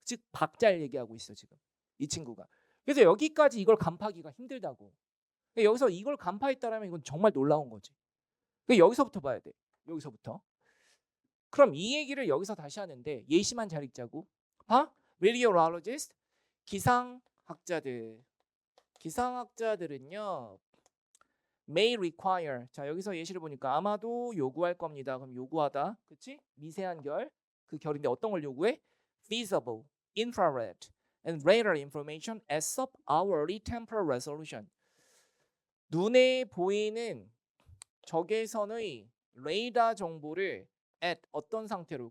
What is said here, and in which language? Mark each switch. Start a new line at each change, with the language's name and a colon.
Korean: 즉 박자를 얘기하고 있어 지금 이 친구가. 그래서 여기까지 이걸 간파하기가 힘들다고. 여기서 이걸 간파했다라면 이건 정말 놀라운 거지. 여기서부터 봐야 돼. 여기서부터. 그럼 이 얘기를 여기서 다시 하는데 예시만 잘 읽자고. meteorologist, 기상학자들. 기상학자들은요
English: may require.
Korean: 자 여기서 예시를 보니까 아마도 요구할 겁니다. 그럼 요구하다. 그치? 미세한 결. 그 결인데 어떤 걸 요구해?
English: Visible, infrared, and radar information at sub-hourly temporal resolution.
Korean: 눈에 보이는 적외선의 레이더 정보를 at 어떤 상태로.